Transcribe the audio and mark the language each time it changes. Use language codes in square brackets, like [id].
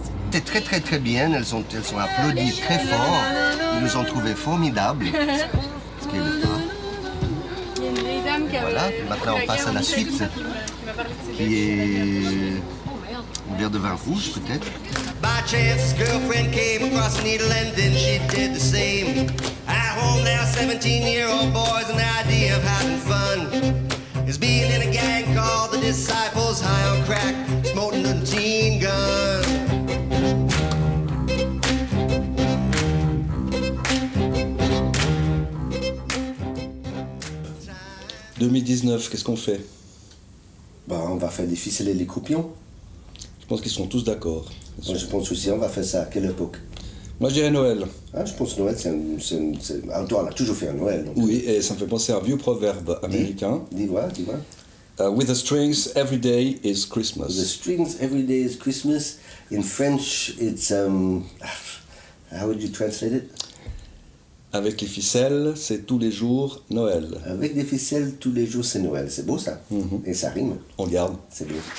[fr] C'était très très très bien, elles ont applaudi très fort, ils nous ont trouvés formidables, ce qui est le cas. Voilà, maintenant on passe à la suite, qui est un verre de vin rouge peut-être. [en] By chance, his girlfriend came across a needle and then she did the same. At home now, 17-year-old boys, an idea of having fun is being in a gang called the Disciples, high on crack, smoking a teen gun. [fr] 2019, qu'est-ce qu'on fait? On va faire des ficelles et les croupions. Je pense qu'ils sont tous d'accord. Moi, je pense aussi, on va faire ça à quelle époque? Moi, je dirais Noël. Ah, je pense que Noël, on a toujours fait un Noël. Donc. Oui, et ça me fait penser à un vieux proverbe américain. Dis-moi. [en] With the strings, every day is Christmas. The strings, every day is Christmas. In French, it's... how would you translate it? [fr] Avec les ficelles, c'est tous les jours Noël. Avec des ficelles, tous les jours, c'est Noël. C'est beau, ça. Et ça rime. On garde. C'est beau.